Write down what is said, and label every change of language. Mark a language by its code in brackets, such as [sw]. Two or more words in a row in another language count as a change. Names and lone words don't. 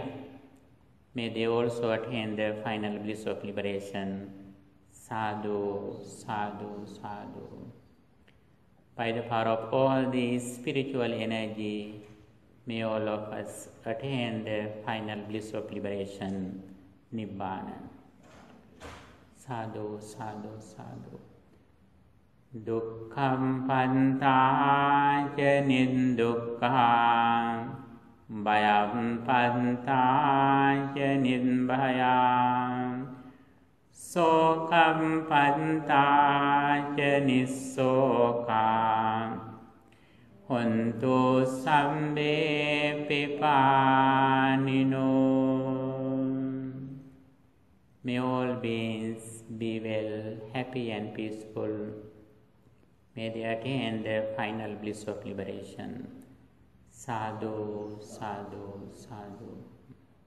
[en] May they also attain the final bliss of liberation. [pi] Sadhu, sadhu, sadhu. [en] By the power of all this spiritual energy, may all of us attain the final bliss of liberation, Nibbana. [pi] Sadhu, sadhu, sadhu. Dukkham panta ca nindukkham, bhayam panta ca nibhayam, sokam panta ca nissokam, hontu sambe pipanino. [en] May all beings be well, happy and peaceful. May they attain the final bliss of liberation. [pi] Sadhu, sadhu, sadhu.